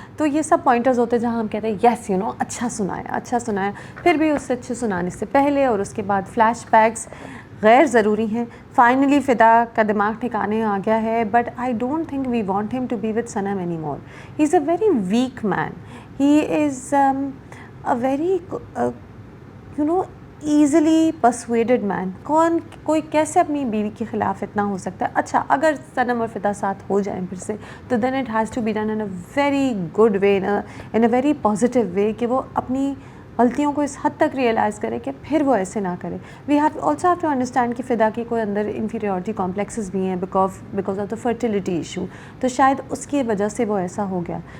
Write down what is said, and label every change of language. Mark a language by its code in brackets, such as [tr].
[ur] تو یہ سب پوائنٹرز ہوتے ہیں جہاں ہم کہتے ہیں یس یو نو اچھا سنایا. پھر بھی اس سے اچھے سنانے سے پہلے اور اس کے بعد فلیش بیکس غیر ضروری ہیں. فائنلی فدا کا دماغ ٹھکانے آ گیا ہے, [en] But I don't think we want ہم to be with Sanam any more. He is a very weak man. He is a very you know easily persuaded man. [ur] کوئی کیسے اپنی بیوی کے خلاف اتنا ہو سکتا ہے؟ اچھا اگر صنم اور فدا ساتھ ہو جائیں پھر سے, تو [en] then it has to be done in a very good way, in a very positive way, [ur] کہ وہ اپنی غلطیوں کو اس حد تک ریئلائز کرے کہ پھر وہ ایسے نہ کرے. [en] we have also have to understand [ur] کہ فدا کی کوئی اندر انفیریورٹی کمپلیکسز بھی ہیں [en] because of the fertility issue, [ur] تو شاید اس کی وجہ سے وہ ایسا ہو گیا.